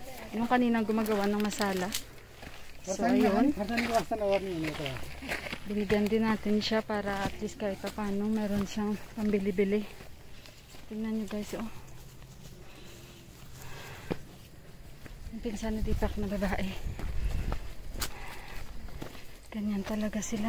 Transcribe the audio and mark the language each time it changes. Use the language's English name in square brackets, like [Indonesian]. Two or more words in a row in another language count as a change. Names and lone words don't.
[Filipino] Yung kanina gumagawa ng masala. So ayun, [Nepali] खर्सानीको वास्ता नगर्ने भनेको [Filipino] binigyan din natin siya para [English] at least [Filipino] kahit pa paano meron siyang pambili-bili. Tingnan nyo, guys, oh. Yung pinsan ni Deepak na babae. Ganyan talaga sila.